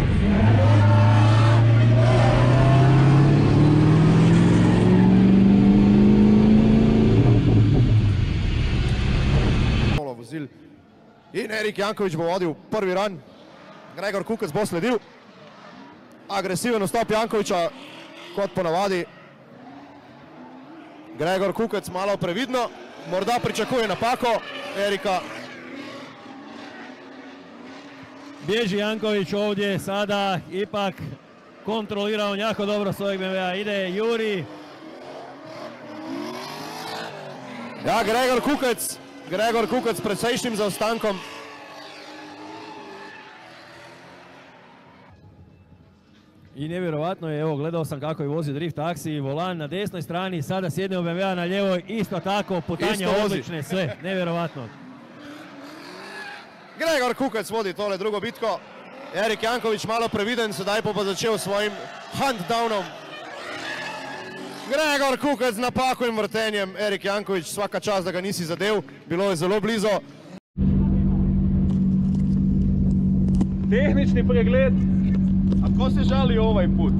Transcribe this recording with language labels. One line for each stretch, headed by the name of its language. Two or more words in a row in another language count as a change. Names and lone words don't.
Slovenian: In Erik Janković bo vodil prvi run. Gregor Kukec bo sledil. Agresiven vstop Jankovića, kot ponavadi. Gregor Kukec malo previdno, morda pričakuje napako Erika.
Croatian: Bježi Janković ovdje sada, ipak kontrolira on jako dobro svojeg BMW-a, ide Juri.
Slovenian: Ja, Gregor Kukec s precejšnjim zaostankom.
Croatian: I nevjerovatno je, evo gledao sam kako je vozio drift taksi, volan na desnoj strani, sada sjedne u BMW-a na ljevoj, isto tako, putanje odlične, sve, nevjerovatno.
Slovenian: Gregor Kukec vodi tole drugo bitko. Erik Janković malo previden, sedaj pa začel s svojim huntdownom. Gregor Kukec z napako in vrtenjem. Erik Janković,
Croatian: svaka čast,
Slovenian: da ga nisi zadev, bilo je zelo blizu. Tehnični pregled.
Croatian: A ko se žali ovaj put?